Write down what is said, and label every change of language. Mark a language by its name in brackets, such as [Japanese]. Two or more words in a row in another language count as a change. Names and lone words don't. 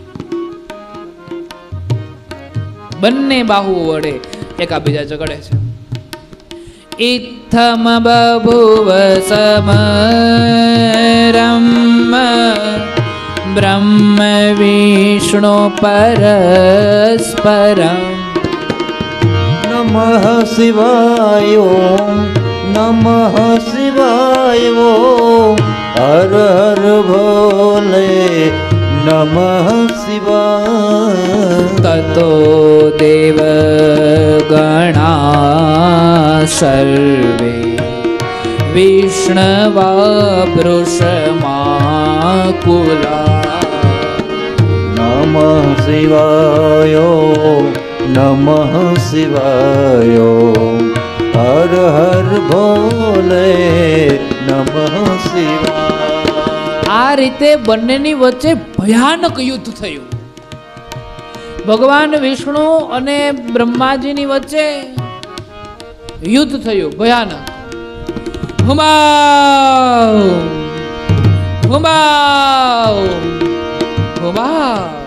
[Gujarati] બંને બાહુઓ વડે એકાબીજા ઝઘડે છે. [Sanskrit] ઇત્થમ બભુવ સમરમ બ્રહ્મ વિષ્ણુ પરસ્પરમ. नमः शिवाय नमः शिवाय [Hindi] हर हर भोले [Sanskrit] नमः शिवाय. ततो देव गणा सर्वे विष्णवा वृषमाकुला. नमः शिवाय नमः शिवाय [Hindi] हर हर भोले [Sanskrit] नमः शिवाय. [Gujarati] આ રીતે બંનેની વચ્ચે ભયાનક યુદ્ધ થયું. ભગવાન વિષ્ણુ અને બ્રહ્માજીની વચ્ચે યુદ્ધ થયું ભયાનક. હુમાઉ હુમાઉ હુમાઉ.